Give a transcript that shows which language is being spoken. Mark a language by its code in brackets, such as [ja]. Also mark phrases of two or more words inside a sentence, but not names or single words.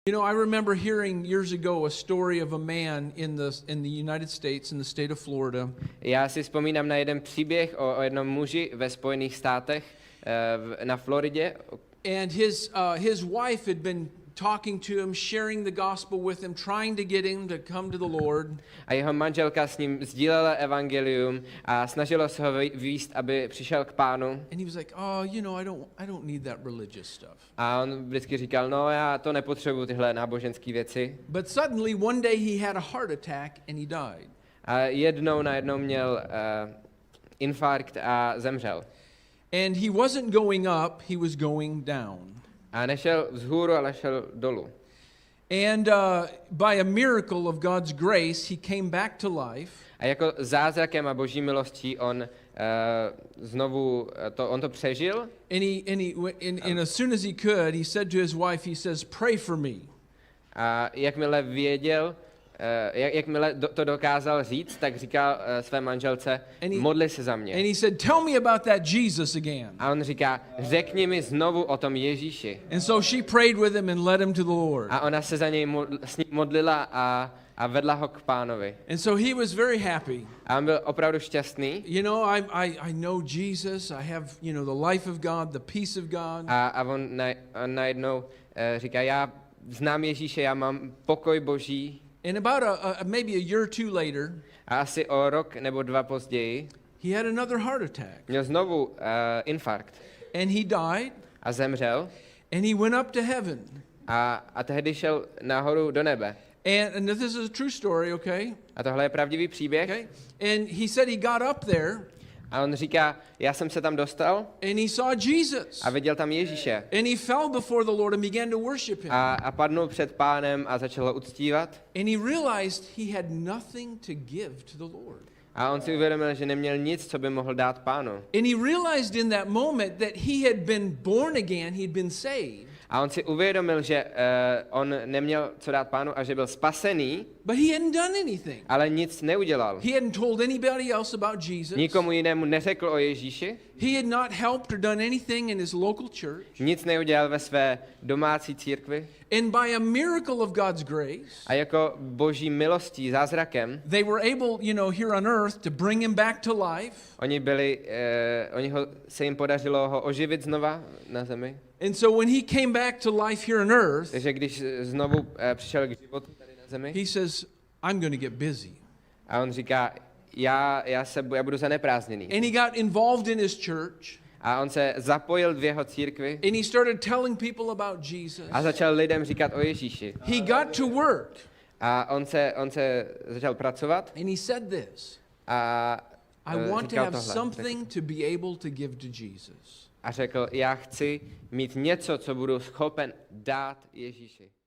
[en] You know, I remember hearing years ago a story of a man in the United States, in the state of Florida. [cs] Já si vzpomínám na jeden příběh o jednom muži ve Spojených státech na Floridě. [en] And his wife had been talking to him, sharing the gospel with him, trying to get him to come to the Lord. [cs] A jeho manželka s ním sdílela evangelium a snažila se ho vést, aby přišel k Pánu. [en] And he was like, "Oh, you know, I don't need that religious stuff." [cs] A on vždycky říkal, no já to nepotřebuju, tyhle náboženské věci. [en] But suddenly one day he had a heart attack and he died. [cs] A najednou měl infarkt a zemřel. [en] And he wasn't going up, he was going down. [cs] A nešel vzhůru, ale šel dolů. [en] And by a miracle of God's grace, he came back to life. [cs] A jako zázrakem a boží milostí on on to přežil. [en] And as soon as he could, he said to his wife, he says, "Pray for me." [cs] A jakmile věděl, jakmile to dokázal říct, tak říkal své manželce, modli se za mě. [en] And he said, "Tell me about that Jesus again." [cs] A on říká, řekni mi znovu o tom Ježíši. [en] And so she prayed with him and led him to the Lord. [cs] A ona se za něj s ním modlila a vedla ho k Pánovi. [en] And so he was very happy. [cs] A on byl opravdu šťastný. [en] You know, I know Jesus. I have, you know, the life of God, the peace of God. [cs] A on najednou říká, já znám Ježíše, já mám pokoj Boží. [en] And about maybe a year or two later, [cs] a asi o rok nebo dva později, [en] he had another heart attack. [cs] Měl znovu infarkt. [en] And he died. [cs] A zemřel. [en] And he went up to heaven. [cs] A tehdy šel nahoru do nebe. [en] And this is a true story, okay? [cs] A tohle je pravdivý příběh. [en] Okay? And he said he got up there. [cs] A on říká, já jsem se tam dostal. [en] And he saw Jesus. [cs] A viděl tam Ježíše. [en] And he fell before the Lord and began to worship him. [cs] A padnul před Pánem a začal ho uctívat. [en] And he realized he had nothing to give to the Lord. [cs] A on si uvědomil, že neměl nic, co by mohl dát Pánu. [en] And he realized in that moment that he had been born again, he'd been saved. [cs] A on si uvědomil, že on neměl co dát Pánu a že byl spasený, [en] but he hadn't done anything. [cs] Ale nic neudělal. [en] He hadn't told anybody else about Jesus. [cs] Nikomu jinému neřekl o Ježíši. [en] He had not helped or done anything in his local church. [cs] Nic neudělal ve své domácí církvi. [en] And by a miracle of God's grace, [cs] a jako boží milostí, zázrakem, [en] they were able, you know, here on earth to bring him back to life. [cs] Se jim podařilo ho oživit znova na zemi. [en] And so when he came back to life here on earth, [cs] takže když znovu přišel k životu tady na zemi, [en] he says, "I'm going to get busy." [cs] A on říká, já budu zaneprázdněný. [en] And he got involved in his church. [cs] A on se zapojil v jeho církvi. [en] And he started telling people about Jesus. [cs] A začal lidem říkat o Ježíši. [en] He got to work. [cs] A on se začal pracovat. [en] And he said this. I want to have something to be able to give to Jesus. [cs] A řekl, já chci mít něco, co budu schopen dát Ježíši.